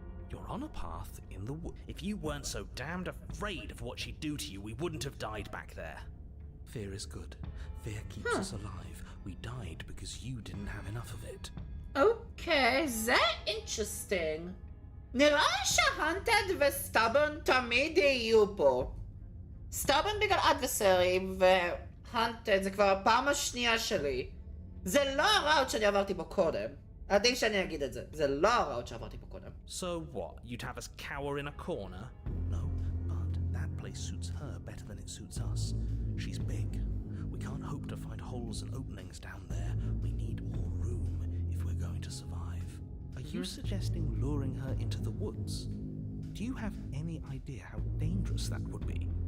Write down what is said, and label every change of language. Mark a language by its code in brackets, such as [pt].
[en] You're on a path in the wood. If you weren't so damned afraid of what she'd do to you, we wouldn't have died back there. Fear is good. Fear keeps us alive. We died because you didn't have enough of it. Okay, זה interesting. [he] נראה שההנטד וסטאבון תמיד יהיו פה. סטאבון בגלל אדברסרי והנטד זה כבר הפעם השנייה שלי. זה לא הראוט שאני עברתי בו קודם. עדיף שאני אגיד את זה. זה לא הראוט שעברתי בו קודם. [en] So what? You'd have us cower in a corner? No, but that place suits her better than it suits us. She's big. We can't hope to find holes and openings down there. We need more room if we're going to survive. Are you suggesting luring her into the woods? Do you have any idea how dangerous that would be?